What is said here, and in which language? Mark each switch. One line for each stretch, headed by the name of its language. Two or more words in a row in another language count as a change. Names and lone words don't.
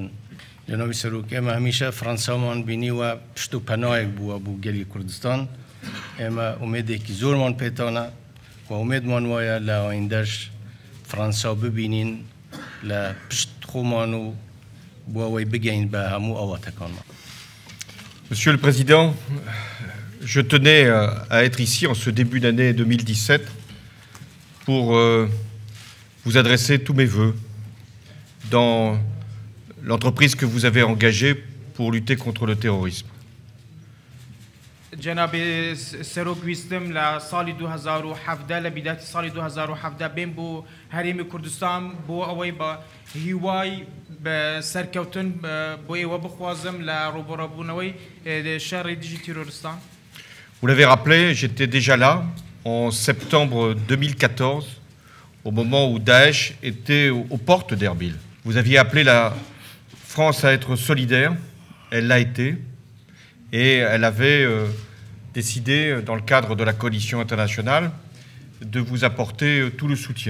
Central Kurdish: جەنابی سەرۆک ئێمە هەمیشە فەرەنسامان بینیوە پشت و پەنایەک بووە بۆ گەلی کوردستان. ئێمە ئومێدێکی زۆرمان پێتانە و ئومێدمان وایە لە ئایندەش فەرەنسا ببینین لە پشت خۆمان و بۆ ئەوەی بگەین بە هەموو ئەواتەکانمان.
French: Monsieur le Président, je tenais à être ici en ce début d'année 2017 pour vous adresser tous mes vœux dans l'entreprise que vous avez engagée pour lutter contre le terrorisme.
Central Kurdish: جناب سەرۆک ویستم لە ساڵی 2017 لە بیداتی ساڵی 2017 بێن بۆ هەرێمی کوردستان بۆ ئەوەی بە هیوای بە سەرکەوتن بۆ ئێوە بخوازم لە ڕوبەڕەبوونەوەی شەڕی دژی تیرۆریستان.
French: Vous l'avez rappelé, j'étais déjà là en septembre 2014 au moment où Daesh était aux portes d'Erbil. Vous aviez appelé la France à être solidaire, elle l'a été, et elle avait décidé, dans le cadre de la coalition internationale, de vous apporter tout le soutien.